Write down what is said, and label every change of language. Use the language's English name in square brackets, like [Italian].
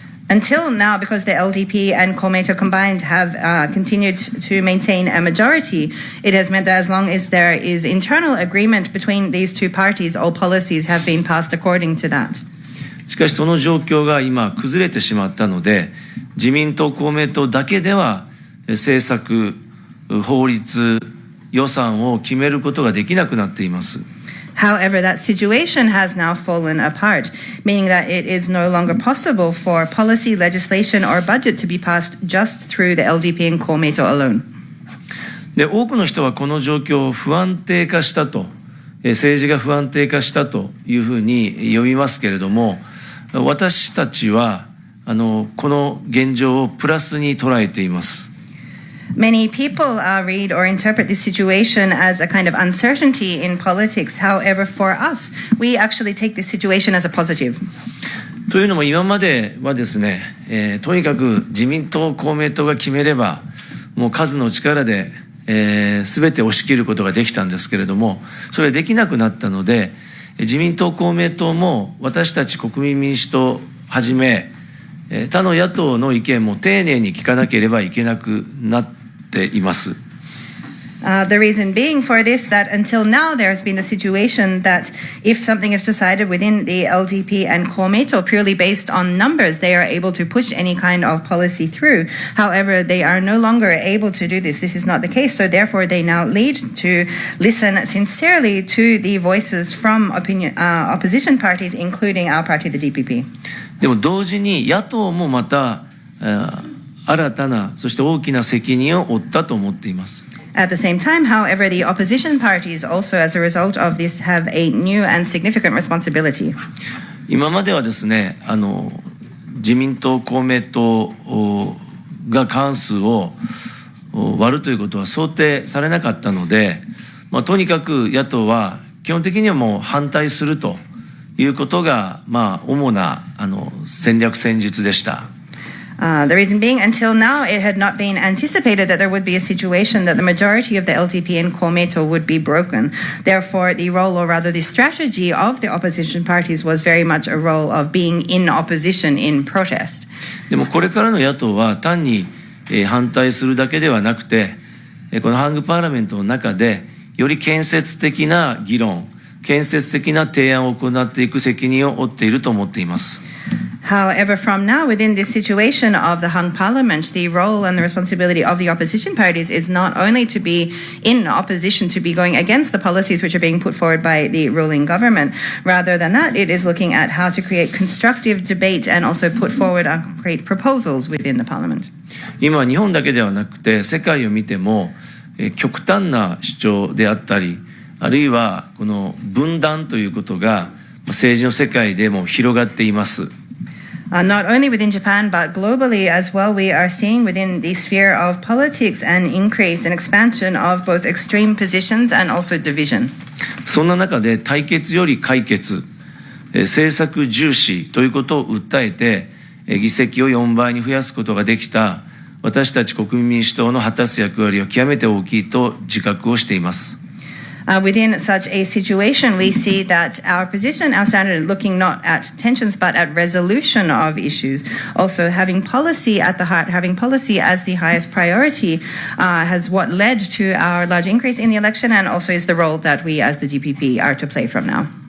[English] Until now, because the LDP and Komeito combined have continued to maintain a majority, it has meant that as long as there is internal agreement between these two parties, all policies have been passed according to that. [Japanese] しかしその状況が今崩れてしまったので、自民党公明党だけでは政策、法律、予算を決めることができなくなっています。 [English] However, that situation has now fallen apart, meaning that it is no longer possible for policy, legislation, or budget to be passed just through the LDP and Komeito alone. [Japanese] で、多くの人はこの状況を不安定化したと、政治が不安定化したというふうに呼びますけれども、私たちはこの現状をプラスに捉えています。 [English] Many people read or interpret this situation as a kind of uncertainty in politics. However, for us, we actually take this situation as a positive. [Japanese] というのも今まではですね、とにかく自民党、公明党が決めれば、もう数の力で、全て押し切ることができたんですけれども、それできなくなったので、自民党、公明党も私たち国民民主党はじめ、他の野党の意見も丁寧に聞かなければいけなくなっています。 [English] The reason being for this that until now there has been a situation that if something is decided within the LDP and Komeito purely based on numbers, they are able to push any kind of policy through. However, they are no longer able to do this. This is not the case. So therefore, they now lead to listen sincerely to the voices from opposition parties, including our party, the DPP. [Japanese] でも同時に野党もまた新たなそして大きな責任を負ったと思っています。 [English] At the same time, however, the opposition parties also, as a result of this, have a new and significant responsibility. [Japanese] 今まではですね、自民党、公明党が過半数を割るということは想定されなかったので、とにかく野党は基本的にはもう反対するということが、主な戦略戦術でした。 [English] The reason being, until now, it had not been anticipated that there would be a situation that the majority of the LDP and Komeito would be broken. Therefore, the role, or rather the strategy of the opposition parties was very much a role of being in opposition in protest. [Japanese] でもこれからの野党は単に反対するだけではなくて、このハングパーラメントの中でより建設的な議論、建設的な提案を行っていく責任を負っていると思っています。 [English] However, from now, within this situation of the hung parliament, the role and the responsibility of the opposition parties is not only to be in opposition, to be going against the policies which are being put forward by the ruling government. Rather than that, it is looking at how to create constructive debate and also put forward and create proposals within the parliament. [Japanese] 今、日本だけではなくて、世界を見ても、極端な主張であったり、あるいはこの分断ということが政治の世界でも広がっています。 [English] Not only within Japan, but globally as well, we are seeing within the sphere of politics an increase and expansion of both extreme positions and also division. [Japanese] そんな中で対決より解決、政策重視ということを訴えて、議席を4倍に増やすことができた私たち国民民主党の果たす役割は極めて大きいと自覚をしています。 [English] Within such a situation, we see that our position, our standard, looking not at tensions but at resolution of issues, also having policy at the heart, having policy as the highest priority, has what led to our large increase in the election and also is the role that we as the DPP are to play from now.